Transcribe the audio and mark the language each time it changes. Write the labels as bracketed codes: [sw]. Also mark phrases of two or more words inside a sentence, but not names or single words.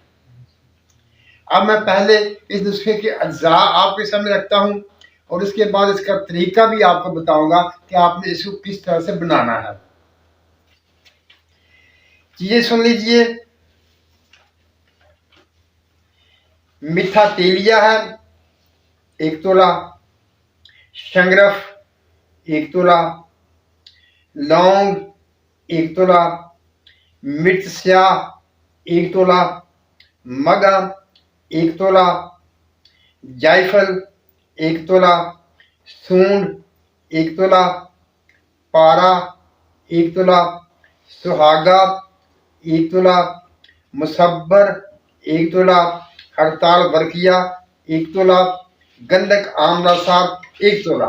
[ur] اب میں پہلے اس نسخے کے اجزا آپ کے سامنے رکھتا ہوں اور اس کے بعد اس کا طریقہ بھی آپ کو بتاؤں گا کہ آپ نے اس کو کس طرح سے بنانا ہے. چیزیں سن لیجیے. میٹھا تیلیا ہے 1 تولہ، شنگرف 1 تولہ، لونگ 1 تولہ، مرچ سیاہ 1 تولہ، مگا 1 تولہ، جائفل 1 تولہ، سونڈ 1 تولہ، پارہ 1 تولہ، سہاگہ 1 تولہ، مسبر 1 تولہ، ہڑتال برکیہ 1 تولہ، گندھک آملہ صاحب 1 تولہ.